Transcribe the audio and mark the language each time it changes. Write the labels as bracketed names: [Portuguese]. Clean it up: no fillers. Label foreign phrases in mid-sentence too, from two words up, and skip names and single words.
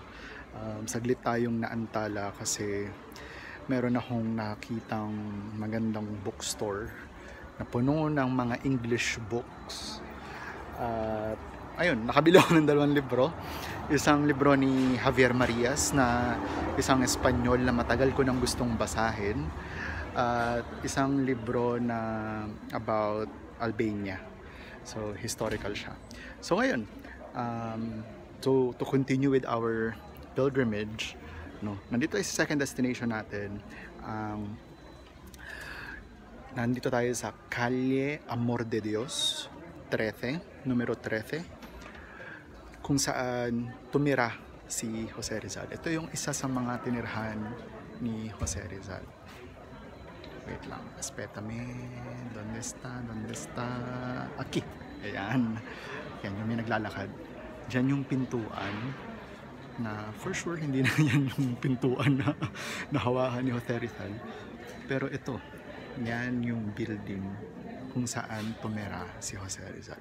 [Filipino] Saglit tayong naantala kasi meron akong nakitang magandang bookstore na puno ng mga [English] English books. [Filipino] Ayun, nakabili ako ng 2 libro. Isang libro ni Javier Marias na isang Espanyol na matagal ko nang gustong basahin. At isang libro na about Albania. So, historical siya. So, ngayon, [English] to continue with our pilgrimage, no, [Filipino] nandito tayo sa [English] second destination [Filipino] natin. Nandito tayo sa Calle Amor de Dios 13, numero 13, kung saan tumira si Jose Rizal. Ito yung isa sa mga tinirhan ni Jose Rizal. Wait lang, espétame. [Spanish] ¿Dónde está? ¿Dónde está? Aquí. [Filipino] Ayan. Yan yung may naglalakad. Diyan yung pintuan na [English] for sure [Filipino] hindi na yan yung pintuan na nahawakan ni Jose Rizal. Pero ito, yan yung building kung saan tumira si Jose Rizal.